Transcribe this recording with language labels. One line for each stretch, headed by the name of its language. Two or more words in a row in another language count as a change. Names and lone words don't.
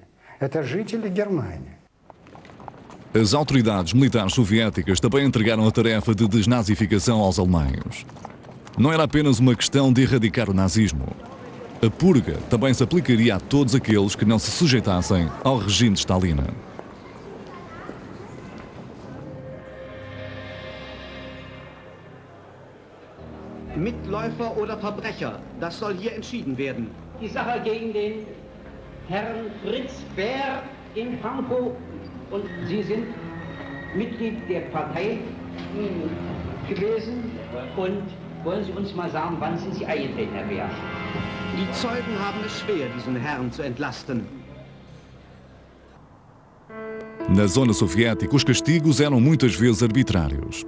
Portuguese: As autoridades militares soviéticas também entregaram a tarefa de desnazificação aos alemães. Não era apenas uma questão de erradicar o nazismo. A purga também se aplicaria a todos aqueles que não se sujeitassem ao regime de Stalin.
German: Mitläufer oder Verbrecher, das soll hier entschieden werden. Die Sache gegen den Herrn Fritz Bär in Pankow und Sie sind Mitglied der Partei gewesen und wollen Sie uns mal sagen, wann sind Sie eingetreten, Herr Bär? Die Zeugen haben es schwer, diesen Herrn zu entlasten.
Portuguese: Na zona soviética, os castigos eram muitas vezes arbitrários.